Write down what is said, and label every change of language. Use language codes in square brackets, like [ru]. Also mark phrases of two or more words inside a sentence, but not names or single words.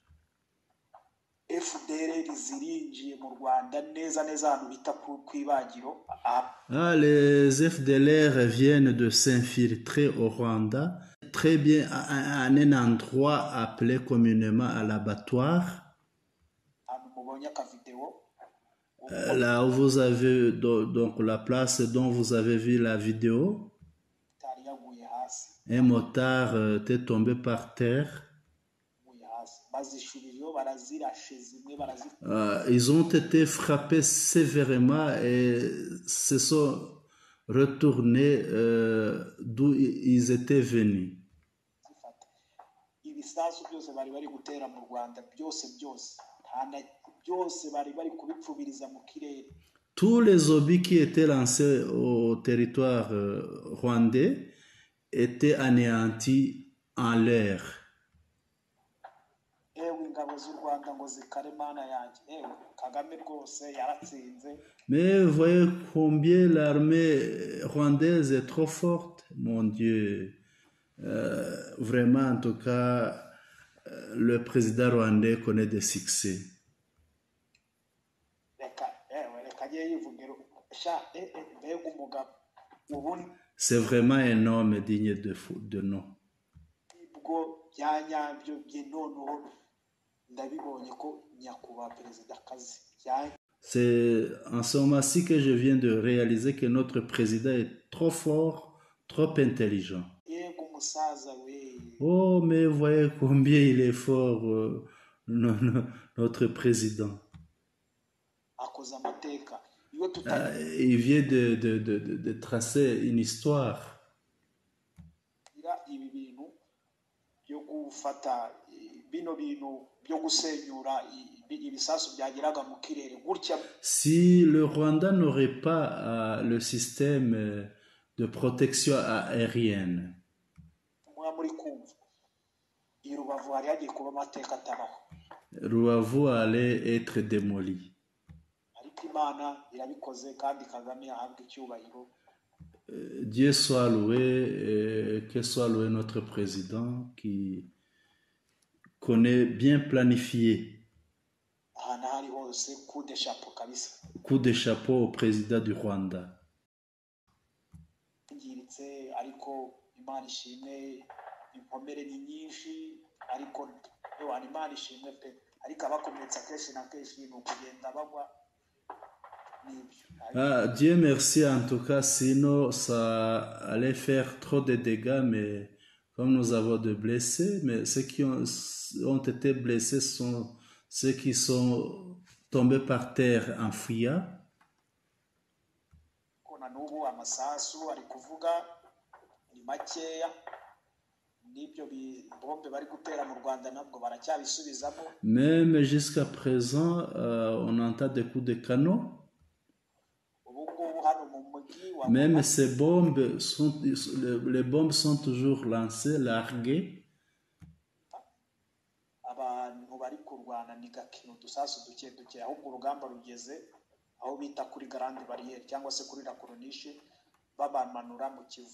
[fr] Les FDLR viennent de s'infiltrer au Rwanda, très bien à un endroit appelé communément à l'abattoir. Là où vous avez donc la place dont vous avez vu la vidéo, [rw] motari yaguye hasi [fr] un motard était tombé par terre. [rw] yaguye hasi bazishubiriyeho barazirashe zimwe [fr] Ils ont été frappés sévèrement et se sont retournés d'où ils étaient venus. [rw] bazifata ibisasu byose bari bari gutera mu Rwanda byose byose bari bari kubipfubiriza mu kirere. [fr] Tous les obus qui étaient lancés au territoire rwandais étaient anéantis en l'air. [rw] Ewe ingabo z'u Rwanda ngo zikare mana yanjye, ewe Kagame rwose yaratsinze. [fr] Mais vous voyez combien l'armée rwandaise est trop forte, mon Dieu. Vraiment, en tout cas, le président rwandais connaît des succès. [rw] Reka agiye yivugira sha mbega umugabo ubundi [fr] C'est vraiment un homme digne de nom. [rw] bwo byanyabyo bye noneho ndabibonye ko nyakubahwa perezida kazi [fr] C'est en ce moment-ci que je viens de réaliser que notre président est trop fort, trop intelligent. [rw] yego umusaza we. [fr] Oh, mais voyez combien il est fort, notre président. [rw] Akoze amateka iyo [fr] Il vient de tracer une histoire. [rw] tutagira ibi bintu byo gufata bino bintu byo gusenyura ibisasu byageraga mu kirere gutya. [fr] Si le Rwanda n'aurait pas le système de protection aérienne, [rw] muri kumva i Rubavu hari hagiye kuba amateka atabaho. [fr] Rubavu allait être démoli. [rw] Ariko Imana irabikoze kandi Kagame yahabwa icyubahiro. [fr] Dieu soit loué, et que soit loué notre président qui connaît bien planifié. [rw] Ahantu hari hose [fr] coup de chapeau [rw] kabisa. [fr] Coup de chapeau au président du Rwanda. [rw] Ngiritse ariko Imana ishimwe, inkomere ni nyinshi ariko Imana ishimwe pe, ariko abakomeretse akenshi na kenshi ni ukugenda bagwa. [fr] Dieu merci en tout cas, sinon ça allait faire trop de dégâts, mais comme nous avons de blessés, mais ceux qui ont été blessés sont ceux qui sont tombés par terre en fuyant. [rw] Na n'ubu amasasu ari kuvuga ni makeya, n'ibyo bombe bari gutera mu Rwanda nabwo baracyabisubizamo. [fr] Même jusqu'à présent, on entend des coups de canon. Même ces bombes, les bombes sont toujours lancées, larguées. [rw] Abantu bari kurwana ni gakino dusasu duke duke, ahubwo urugamba rugeze aho bita kuri [fr] grande barrière [rw] cyangwa se kuri la corniche babamanura mu Kivu.